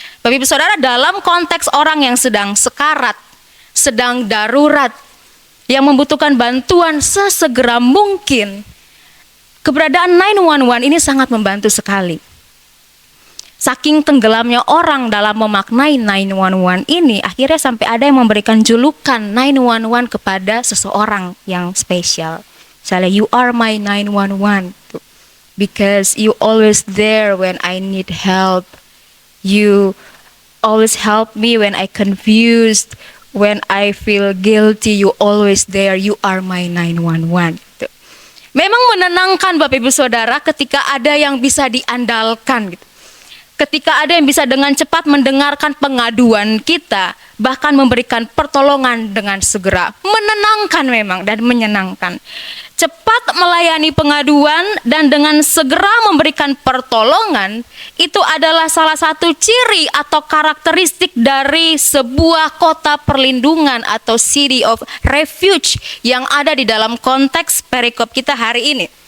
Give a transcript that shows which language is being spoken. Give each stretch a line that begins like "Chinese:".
Indonesian: Bapak Ibu Saudara, dalam konteks orang yang sedang sekarat, sedang darurat, yang membutuhkan bantuan sesegera mungkin, keberadaan 911 ini sangat membantu sekali. Saking tenggelamnya orang dalam memaknai 911 ini, akhirnya sampai ada yang memberikan julukan 911 kepada seseorang yang spesial.
English: Misalnya, you are my 911 because you always there when I need help. You always help me when I confused, when I feel guilty, you always there, you are my 911.
Indonesian: Memang menenangkan Bapak Ibu Saudara ketika ada yang bisa diandalkan gitu. Ketika ada yang bisa dengan cepat mendengarkan pengaduan kita, bahkan memberikan pertolongan dengan segera. Menenangkan memang dan menyenangkan. Cepat melayani pengaduan dan dengan segera memberikan pertolongan, itu adalah salah satu ciri atau karakteristik dari sebuah kota perlindungan atau city of refuge yang ada di dalam konteks perikop kita hari ini.